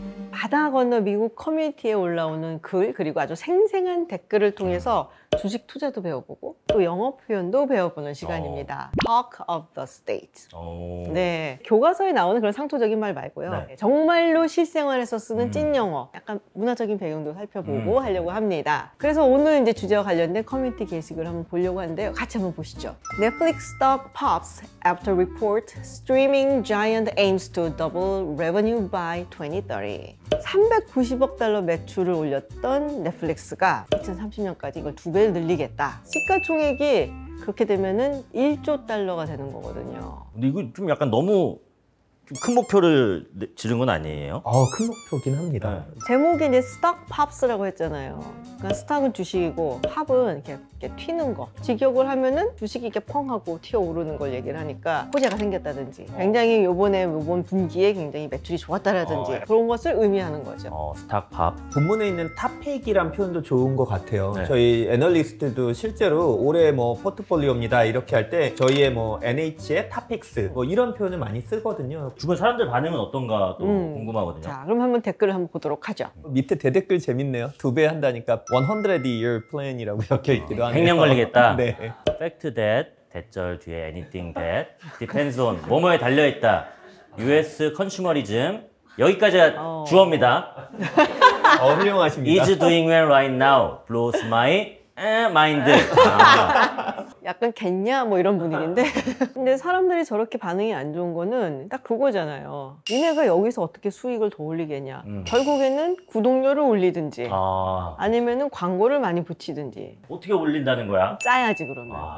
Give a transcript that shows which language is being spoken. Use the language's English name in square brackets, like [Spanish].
[Korean] 바다 건너 미국 커뮤니티에 올라오는 글 그리고 아주 생생한 댓글을 통해서 주식 투자도 배워보고 또 영어 표현도 배워보는 시간입니다. [English] Talk of the State. [Korean] 네, 교과서에 나오는 그런 상투적인 말 말고요. 네. 정말로 실생활에서 쓰는 찐 영어, 약간 문화적인 배경도 살펴보고 하려고 합니다. 그래서 오늘 이제 주제와 관련된 커뮤니티 게시글 한번 보려고 하는데요. 같이 한번 보시죠. [English] Netflix stock pops after report streaming giant aims to double revenue by 2030. [Korean] 390억 달러 매출을 올렸던 넷플릭스가 2030년까지 이걸 2배를 늘리겠다. 시가총액이 그렇게 되면은 1조 달러가 되는 거거든요. 근데 이거 좀 약간 너무 좀 큰 목표를 지른 건 아니에요? 큰 목표긴 합니다. 제목이 이제 스톡 팝스라고 했잖아요. 그러니까 스톡은 주식이고 팝은 이렇게 튀는 거. 직역을 하면은 주식이 이렇게 펑 하고 튀어오르는 걸 얘기를 하니까 호재가 생겼다든지 굉장히 요번 분기에 굉장히 매출이 좋았다라든지 그런 것을 의미하는 거죠. 스탁팝. 본문에 있는 탑팩이란 표현도 좋은 것 같아요. 네. 저희 애널리스트도 실제로 올해 뭐 포트폴리오입니다 이렇게 할 때 저희의 뭐 NH의 탑픽스 뭐 이런 표현을 많이 쓰거든요. 주변 사람들 반응은 어떤가 또 궁금하거든요. 자, 그럼 한번 댓글을 한번 보도록 하죠. 밑에 대댓글 재밌네요. 2배 한다니까 [English] 100-year plan [Korean] 이라고 적혀 있기도 하네요. 100년 걸리겠다. 네. [English] Fact that [Korean] 대절 뒤에 [English] anything that depends on [Korean] 뭐뭐에 달려있다. US 컨슈머리즘 여기까지가 주어입니다. 훌륭하십니다. [English] Is doing well right now blows my mind. [Korean] 약간 겠냐 뭐 이런 분위기인데 근데 사람들이 저렇게 반응이 안 좋은 거는 딱 그거잖아요. 니네가 여기서 어떻게 수익을 더 올리겠냐. 결국에는 구독료를 올리든지 아니면은 광고를 많이 붙이든지 어떻게 올린다는 거야? 짜야지 그러면.